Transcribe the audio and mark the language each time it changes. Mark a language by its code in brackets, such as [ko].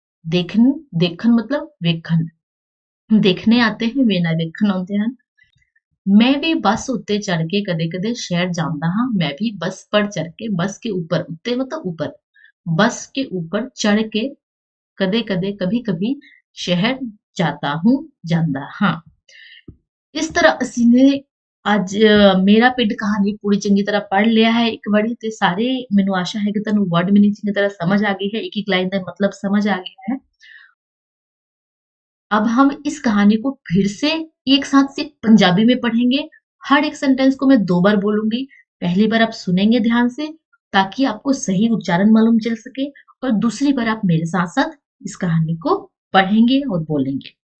[hi] देखन मतलब वेखन, देखने आते हैं, [pa] मेला वेखन आउंदे हन। मैं भी बस उत्ते चढ़ के कदे कदे शहर जांदा हां। [hi] मैं भी बस पर चढ़ के, बस के ऊपर, उत्ते मतलब ऊपर, बस के ऊपर चढ़ के कदे कदे, कभी कभी शहर जाता हूं, जांदा हां। [pa] इस तरह ਅਸੀਂ ਨੇ ਅੱਜ ਮੇਰਾ ਪਿੰਡ ਕਹਾਣੀ ਪੂਰੀ ਚੰਗੀ ਤਰ੍ਹਾਂ ਪੜ੍ਹ ਲਿਆ ਹੈ ਇੱਕ ਵਾਰੀ, ਤੇ ਸਾਰੇ, ਮੈਨੂੰ ਆਸ਼ਾ ਹੈ ਕਿ ਤੁਹਾਨੂੰ ਵਰਡ ਮੀਨਿੰਗ ਚੰਗੀ ਤਰ੍ਹਾਂ [hi] समझ आ गई है, एक एक लाइन का मतलब समझ आ गया है। अब हम इस कहानी को फिर से एक साथ से पंजाबी में पढ़ेंगे। हर एक सेंटेंस को मैं 2 बार बोलूंगी। पहली बार आप सुनेंगे ध्यान से ताकि आपको सही उच्चारण मालूम चल सके, और दूसरी बार आप मेरे साथ साथ इस कहानी को पढ़ेंगे और बोलेंगे।